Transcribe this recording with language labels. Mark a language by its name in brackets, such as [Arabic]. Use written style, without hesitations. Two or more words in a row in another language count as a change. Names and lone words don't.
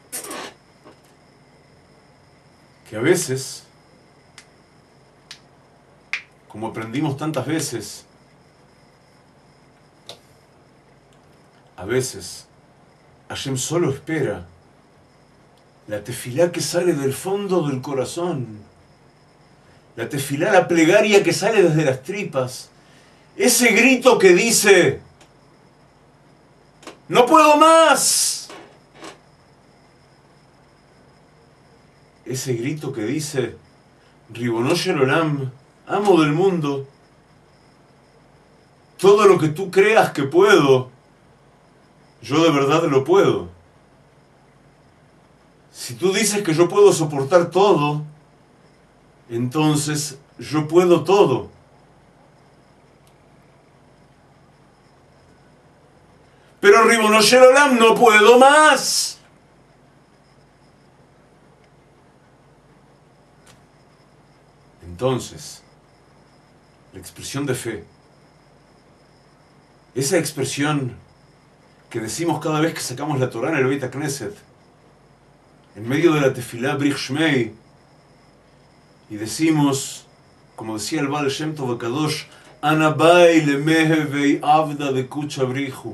[Spanish] que a veces, como aprendimos tantas veces, a veces Hashem solo espera la tefilá que sale del fondo del corazón, la tefilá, la plegaria que sale desde las tripas, ese grito que dice: ¡no puedo más! Ese grito que dice: [Hebrew] רבונו של עולם, [Spanish] amo del mundo, todo lo que tú creas que puedo, yo de verdad lo puedo. Si tú dices que yo puedo soportar todo, entonces yo puedo todo. Pero [Hebrew] רבונו של עולם, [Spanish] no puedo más. Entonces, la expresión de fe, esa expresión que decimos cada vez que sacamos la Torá en el [Hebrew] בית הכנסת, [Spanish] en medio de la tefilá Brich Shmei, y decimos, como decía el Baal Shem Tov HaKadosh, [Aramaic] אנא בעי למהוי עבדא דקודשא בריך הוא.